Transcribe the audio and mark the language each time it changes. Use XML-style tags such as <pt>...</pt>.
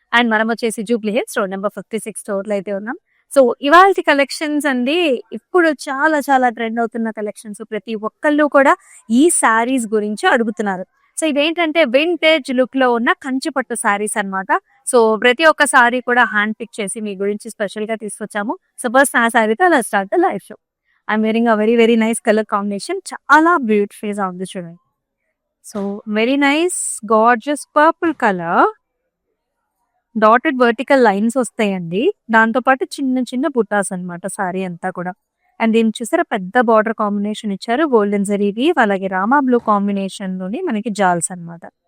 <te>And మనం వచ్చేసి Jubilee hills road number 56 స్టోర్‌లో అయితే ఉన్నాం. సో ఇవాల్టి కలెక్షన్స్ అండి, ఇప్పుడు చాలా చాలా ట్రెండ్ అవుతున్న కలెక్షన్స్. ప్రతి ఒక్కళ్ళు కూడా ఈ శారీస్ గురించి అడుగుతున్నారు. సో ఇదేంటంటే వింటేజ్ లుక్‌లో ఉన్న కంచి పట్టు శారీస్ అన్నమాట. సో ప్రతి ఒక్క శారీ కూడా హ్యాండ్ పిక్ చేసి మీ గురించి స్పెషల్‌గా తీసుకొచ్చాము. సో ఫస్ట్ ఆ శారీతో</te> <en>Let's start the live show. I'm wearing a very, very nice color combination.</en> <te>Chala beautiful గా ఉంది చూడండి.</te> <en>So very nice gorgeous purple colour.</en> <te>Dotted vertical lines వస్తాయండి. దాంతో పాటు చిన్న చిన్న బుటాస్ అన్నమాట సారీ అంతా కూడా. అండ్ దీన్ని చూసారా, పెద్ద బార్డర్ కాంబినేషన్ ఇచ్చారు. గోల్డెన్ జరీ వీవ్, అలాగే రామా బ్లూ కాంబినేషన్ లోని మనకి జాల్స్ అన్నమాట.</te>